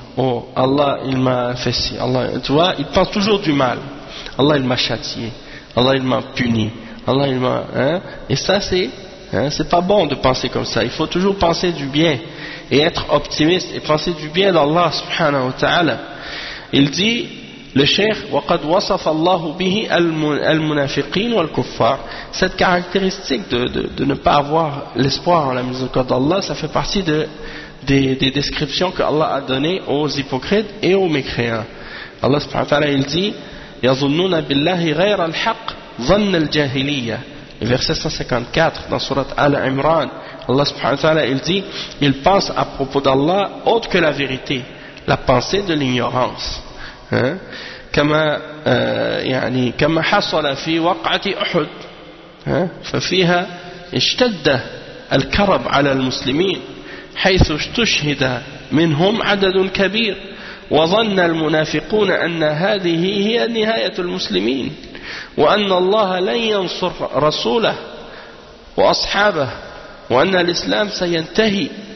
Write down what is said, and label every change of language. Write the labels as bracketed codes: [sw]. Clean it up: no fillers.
[fr] Oh, Allah il m'a fait ci. Allah, tu vois, ils pensent toujours du mal. Allah il m'a châtié. Allah il m'a puni. Allah il m'a. Hein? Et ça, c'est pas bon de penser comme ça. Il faut toujours penser du bien. Et être optimiste et penser du bien d'Allah subhanahu wa ta'ala. Il dit, le Cheikh, [ar] وَقَدْ وَصَفَ اللَّهُ بِهِ الْمُنَافِقِينَ وَالْكُفَّارِ. [fr] Cette caractéristique de ne pas avoir l'espoir en la miséricorde d'Allah, ça fait partie des descriptions que Allah a données aux hypocrites et aux mécréants. [ar] Allah subhanahu wa ta'ala, [fr] il dit, [ar] يَظُنُّونَ بِاللَّهِ غَيْرَ الْحَقِّ ظَنَّ الْجَاهِلِيَّةِ. [fr] Verset 154 dans sourate Al-Imran, Allah subhanahu wa ta'ala, il dit, il pense à propos d'Allah autre que la vérité, la pensée de l'ignorance. Comme [ar] حصل في وقعة أحد ففيها اشتد الكرب على المسلمين حيث استشهد منهم عدد كبير وظن المنافقون أن هذه هي نهاية المسلمين وأن الله لن ينصر رسوله وأصحابه وأن الإسلام سينتهي